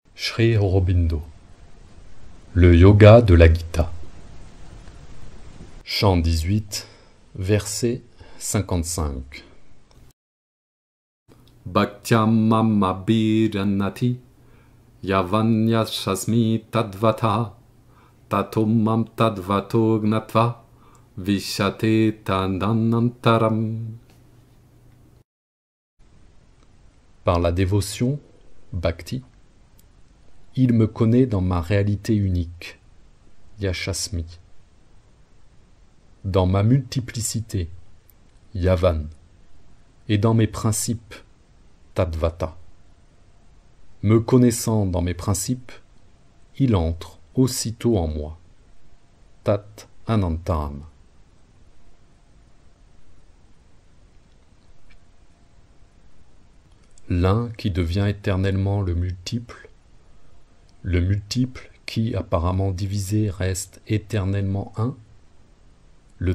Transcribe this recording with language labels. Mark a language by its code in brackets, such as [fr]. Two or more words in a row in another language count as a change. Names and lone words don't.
[fr] Sri Aurobindo. Le yoga de la Gita. Chant 18, verset 55. [sa] Bhaktyam abhiranati yavanyashasmi tadvata tatomam tadvato gnatva vishate tadanantaram. [fr] Par la dévotion, bhakti, il me connaît dans ma réalité unique, yashasmi, dans ma multiplicité, yavan, et dans mes principes, tadvata. Me connaissant dans mes principes, il entre aussitôt en moi, [sa] tat anantaram. [fr] L'un qui devient éternellement le multiple qui, apparemment divisé, reste éternellement un, le